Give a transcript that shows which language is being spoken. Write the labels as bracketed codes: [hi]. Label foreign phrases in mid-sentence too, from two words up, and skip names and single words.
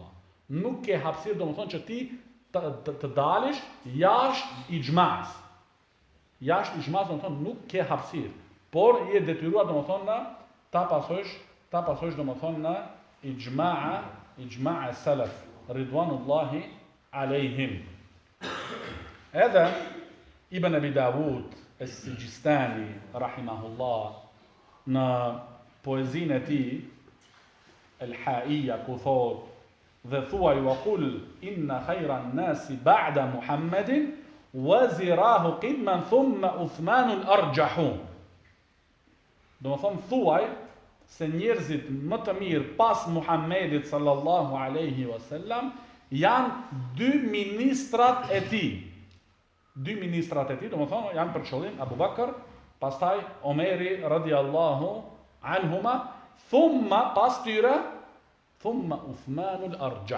[sq] Nuk ke hapësirë domethënë që ti të dalish jashtë ijmas. Jashtë ijmas domethënë nuk ke hapësirë, por je detyruar domethënë ta pasojsh domethënë në [ar] إجماع السلف رضوان الله عليهم. [sq] Edhe Ibn Abi Dawud as-Sijistani rahimahullah në poezinë e tij El-Haiya ku thotë dhe thuaj [ar] وقل إن خير الناس بعد محمد وزيراه قدما ثم عثمان الأرجح. [sq] Do më thonë thuaj se njerëzit më të mirë pas Muhammedit [ar] صلى الله عليه وسلم [sq] janë dy ministrat e tij. Dy ministrat e tij, do më thonë janë për qëllim Abu Bakr, pastaj Omeri [ar] رضي الله عنهما, [sq] thumma pas tyre, [ar] ثم عثمان الأرجح.